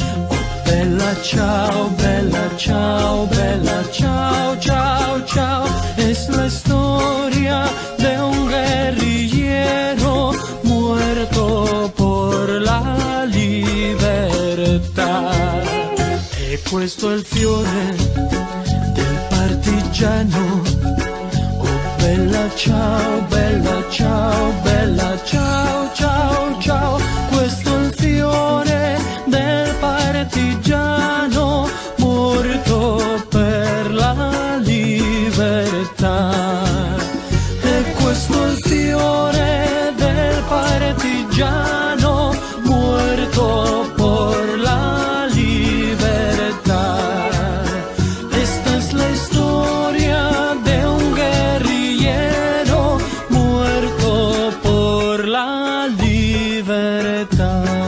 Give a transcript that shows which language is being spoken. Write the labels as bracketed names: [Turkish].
[Italian] Oh bella ciao, bella ciao, bella ciao, ciao, ciao. [Spanish] Es la historia de un guerrillero muerto por la libertà. [Italian] E questo è il fiore del partigiano. Oh bella ciao, bella ciao, bella ciao, ciao, ciao. Questo è il fiore del partigiano morto per la libertà. E questo è il fiore del partigiano muerto por la libertà. [Spanish] Esta es la historia de un guerrillero muerto por la libertà.